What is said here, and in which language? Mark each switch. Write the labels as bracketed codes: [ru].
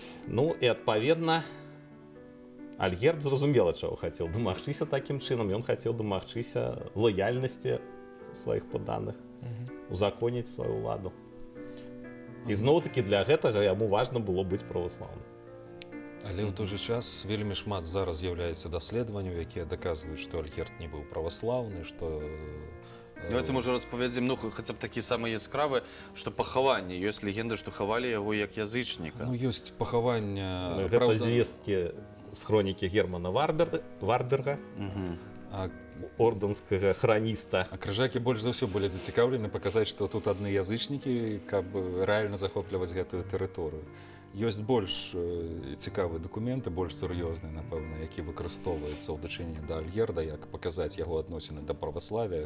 [be] Ну і адпаведна, Альгерд зразумела, чаго хацеў дамагчыся такім чынам, ён хацеў дамагчыся лаяльнасці сваіх падданых, узаконіць сваю ўладу. І зноў-такі для гэтага яму важна было быць праваслаўным. Але ў той жа час вельмі шмат зараз з'яўляецца даследаванняў, якія даказваюць, што Альгерд не быў праваслаўны, што [uk] Давайте, може, розповідемо, ну, хоча б такі самі яскраві, що поховання. Є легенда, що ховали його як язичника. [be] Ну, ёсць пахавання, Гэта звесткі з хронікі Германа Варберга, а ордэнскага храніста. А крыжакі больш за ўсё былі зацікаўлены паказаць, што тут адны язычнікі, каб рэальна захопліваць гэтую тэрыторыю. Ёсць больш цікавыя дакументы, больш сур'ёзныя, напэўна, які выкарыстоўваецца ў дачыненні да Альгерда, як паказаць яго адносіны да праваславия.